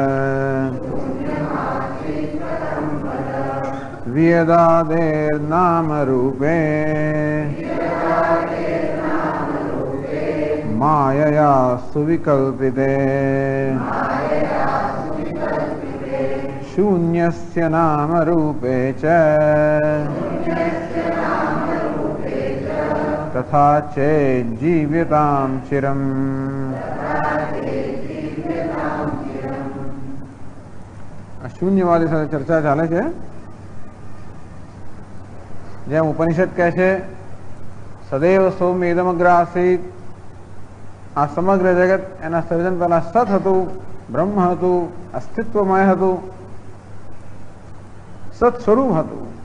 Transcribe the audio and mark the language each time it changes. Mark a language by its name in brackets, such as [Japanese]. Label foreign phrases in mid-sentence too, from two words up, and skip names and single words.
[Sanskrit] व्यदादेर्नामरूपे मायया सुविकल्पिते. शून्यस्य नामरूपे च तथा चेज्जीव्यतां चिरम्. [Gujarati] શૂન્યવાદી સાથે ચર્ચા ચાલે છે. જેમ ઉપનિષદ કહે છે [Sanskrit] સદૈવ સૌમ્યદમગ્ર આસીત, [Gujarati] આ સમગ્ર જગત એના સર્જન પહેલા સત હતું, બ્રહ્મ હતું, અસ્તિત્વમય હતું, સત સ્વરૂપ હતું.